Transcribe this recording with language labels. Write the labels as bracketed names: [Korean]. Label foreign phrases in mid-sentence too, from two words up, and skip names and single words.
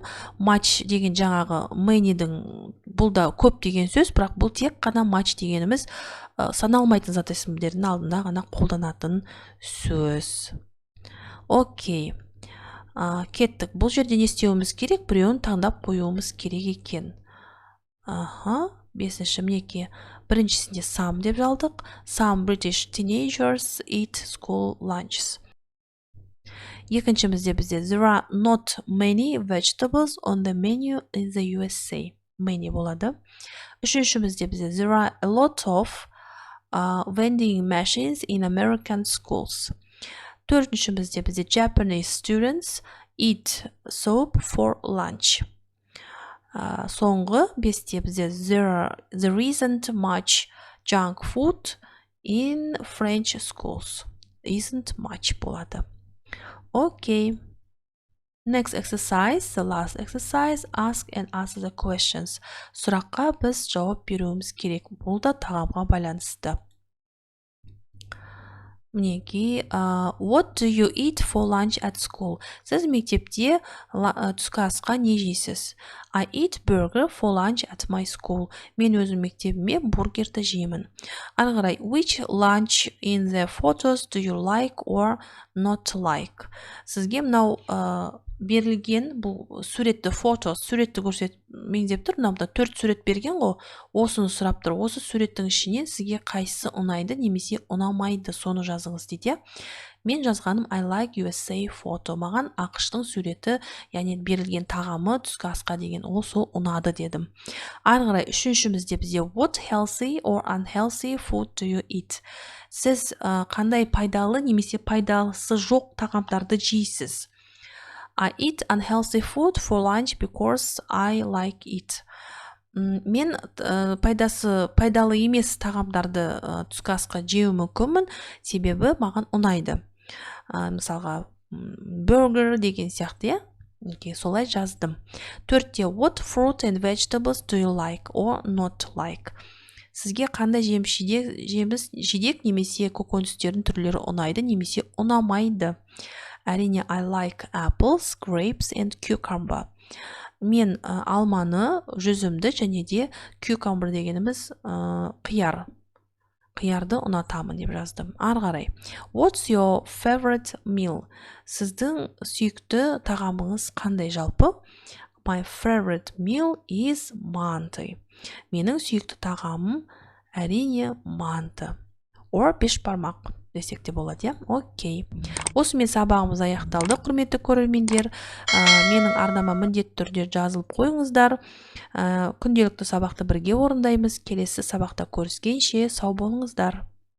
[Kazakh] Матч деген жаңағы many'дің бұл да көп деген сөз, бірақ бұл тек қана матч дегеніміз саналмайтын зат есімдердің алдында ғана қолданатын сөз. Окей. Кеттік. Бұл жерде не істеуіміз керек? Біреуін таңдап қоюымыз керек екен. Бесінші мінекей. Біріншісінде some деп жалдық. [English] Some British teenagers eat school lunches. [Kazakh] Екіншімізде бізде [English] there are not many vegetables on the menu in the USA. Many [Kazakh] болады. Үшіншімізде бізде [English] there are a lot of vending machines in American schools. [Kazakh] Төртіншімізде бізде [English] Japanese students eat soup for lunch. [Kazakh] Соңғы бесте бізде [English] there isn't much junk food in French schools. Isn't much болады. Okay. Next exercise, the last exercise, ask and answer the questions. [Kazakh] Сұраққа біз жауап беруіміз керек. Бұл да тағамға байланысты. мінекей, [English] what do you eat for lunch at school? [Kazakh] Сіз мектепте түскі асқа не жейсіз? [English] I eat burger for lunch at my school. [Kazakh] Мен өзім мектебіме бургерді жеймін. Ары қарай, [English] which lunch in the photos do you like or not like? [Kazakh] Сізге мынау берілген бұл суретті суретті меңзеп тұр, мынау 4 сурет берген ғой, осыны сұрап тұр. Осы суреттің ішінен сізге қайсысы ұнайды немесе ұнамайды, соны жазыңыз дейді. Мен жазғаным [English] I like USA photo. [Kazakh] Маған ақштың суреті, яғни берілген тағамы түскі асқа деген сол ұнады дедім. Ары қарай үшіншімізде бізде [English] what healthy or unhealthy food do you eat? [Kazakh] Сіз қандай пайдалы немесе пайдалысы жоқ тағамдарды жейсіз? [English] I eat unhealthy food for lunch because I like it. [Kazakh] Мен пайдалы емес тағамдарды түскі асқа жеу мүмкінмін, себебі маған ұнайды. Мысалға, burger деген сияқты, солай жаздым. Төртте, [English] what fruit and vegetables do you like or not like? [Kazakh] Сізге қандай жеміс жидек немесе көкөністердің түрлері ұнайды немесе ұнамайды? Әрине, [English] I like apples, grapes and cucumber. [Kazakh] Мен алманы, жүзімді және де cucumber дегеніміз қиярды ұнатамын деп жаздым. Ары қарай. [English] What's your favorite meal? [Kazakh] Сіздің сүйікті тағамыңыз қандай жалпы? [English] My favorite meal is манты. [Kazakh] Менің сүйікті тағамым әрине манты. Or бешбармақ десек те болады, Окей. Осымен сабағымыз аяқталды, құрметті көрермендер. Менің арнама міндетті түрде жазылып қойыңыздар. Күнделікті сабақты бірге орындаймыз. Келесі сабақта көріскенше сау болыңыздар.